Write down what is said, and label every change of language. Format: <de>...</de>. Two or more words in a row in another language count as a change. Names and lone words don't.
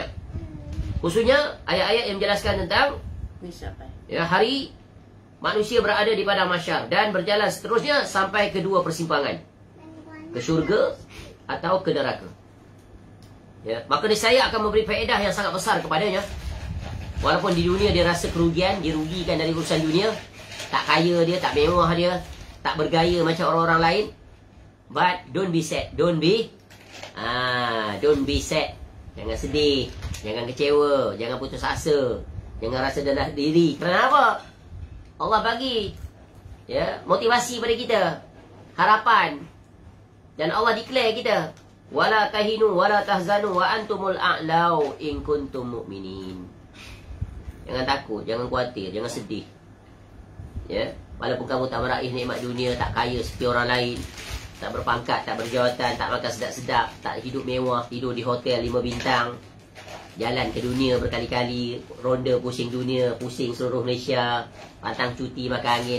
<ms>Khususnya ayat-ayat yang menjelaskan tentang hari manusia berada di padang mahsyar dan berjalan seterusnya sampai kedua persimpangan, ke syurga atau ke neraka. Ya, maka niscaya akan memberi faedah yang sangat besar kepadanya. Walaupun di dunia dia rasa kerugian, dirugikan dari urusan dunia, tak kaya dia, tak mewah dia, tak bergaya macam orang-orang lain.</ms> <en>But don't be sad. Don't be sad.</en> <ms>Jangan sedih, jangan kecewa, jangan putus asa, jangan rasa rendah diri. Kenapa? Allah bagi motivasi pada kita, harapan. Dan Allah declare kita,</ms> <ar>ولا تهنوا ولا تحزنوا وأنتم الأعلون إن كنتم مؤمنين.</ar> <ms>Jangan takut, jangan khawatir, jangan sedih. Walaupun kamu tak meraih nikmat dunia, tak kaya seperti orang lain, tak berpangkat, tak berjawatan, tak makan sedap-sedap, tak hidup mewah, tidur di hotel 5 bintang, jalan ke dunia berkali-kali, ronda pusing dunia, pusing seluruh Malaysia, pantang cuti, makan angin.</ms>